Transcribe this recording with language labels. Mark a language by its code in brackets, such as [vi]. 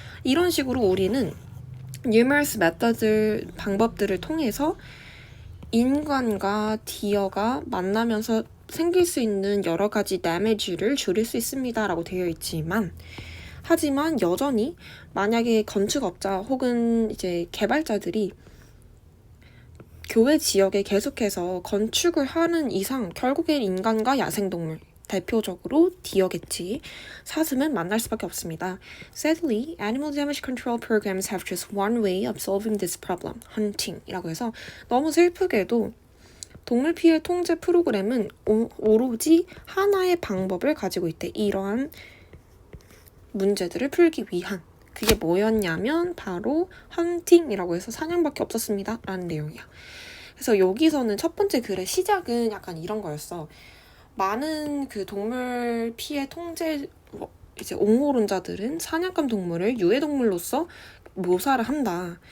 [ko] 이런 식으로 우리는 numerous 방법들을 통해서 인간과 디어가 만나면서 생길 수 있는 여러 가지 damage를 줄일 수 있습니다 라고 되어 있지만, 하지만 여전히 만약에 건축업자 혹은 이제 개발자들이 교외 지역에 계속해서 건축을 하는 이상 결국엔 인간과 야생동물, 대표적으로 디어겠지, 사슴은 만날 수밖에 없습니다. [en] Sadly, animal damage control programs have just one way of solving this problem, hunting [ko] 이라고 해서 너무 슬프게도 동물 피해 통제 프로그램은 오로지 하나의 방법을 가지고 있대. 이러한 문제들을 풀기 위한. 그게 뭐였냐면 바로 헌팅이라고 해서 사냥밖에 없었습니다 라는 내용이야. 그래서 여기서는 첫 번째 글의 시작은 약간 이런 거였어. 많은 그 동물 피해 통제 이제 옹호론자들은 사냥감 동물을 유해동물로서 묘사를 한다.